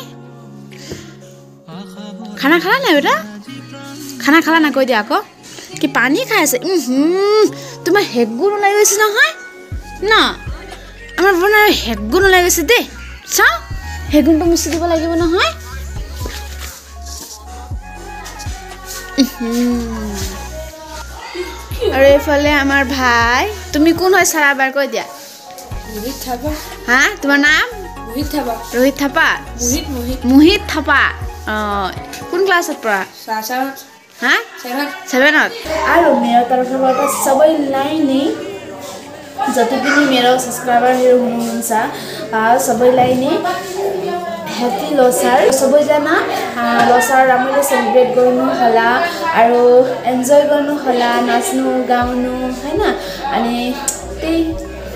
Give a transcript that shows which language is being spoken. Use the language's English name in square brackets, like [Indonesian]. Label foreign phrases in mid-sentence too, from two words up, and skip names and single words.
[Assamese] খানা খালা নাই বেটা খানা খালা নাই কৈ দিয়া আকৌ কি পানী খাই আছে তোমাৰ হেগুণ ওলাই গৈছে নহয় ন আমাৰ বৰ্ণাৰ হেগুণ ওলাই গৈছে দেই চাওঁ হেগুণটো মুচি দিব লাগিব নহয় আৰু এইফালে আমাৰ ভাই তুমি কোন হয় সাৰাবাৰ কৈ দিয়া মোহিত থাপা হা তোমাৰ নাম মোহিত থাপা [Nepali] रोहित थापा मोहित थापा [Assamese] কোন ক্লাছত পঢ়া হা 7ত [Nepali] আৰু मेरो तर्फबाट सबैलाई नै जति पनि मेरो सब्स्क्राइबरहरू हुनुहुन्छ सबैलाई नै [English] happy Losar [Nepali] सबैजना लोसार राम्ररी सेलिब्रेट गर्नु होला আৰু एन्जॉय गर्नु होला नाच्नु गाउनु हैन अनि त्यही